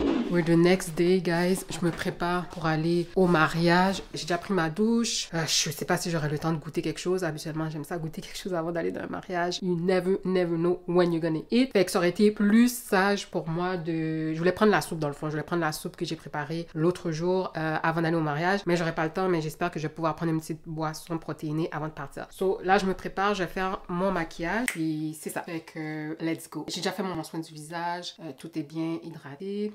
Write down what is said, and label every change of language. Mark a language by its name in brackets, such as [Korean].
[English] We're the next day, guys. [French] Je me prépare pour aller au mariage. J'ai déjà pris ma douche. Je sais pas si j'aurai le temps de goûter quelque chose. Habituellement, j'aime ça goûter quelque chose avant d'aller dans un mariage. [English] You never know when you're gonna eat. [French] Fait que ça aurait été plus sage pour moi de... Je voulais prendre la soupe dans le fond. Je voulais prendre la soupe que j'ai préparée l'autre jour avant d'aller au mariage. Mais j'aurais pas le temps, mais j'espère que je vais pouvoir prendre une petite boisson protéinée avant de partir. So, là, je me prépare. Je vais faire mon maquillage. Puis c'est ça. Fait que, [English] let's go. [French] J'ai déjà fait mon soin du visage. Tout est bien hydraté.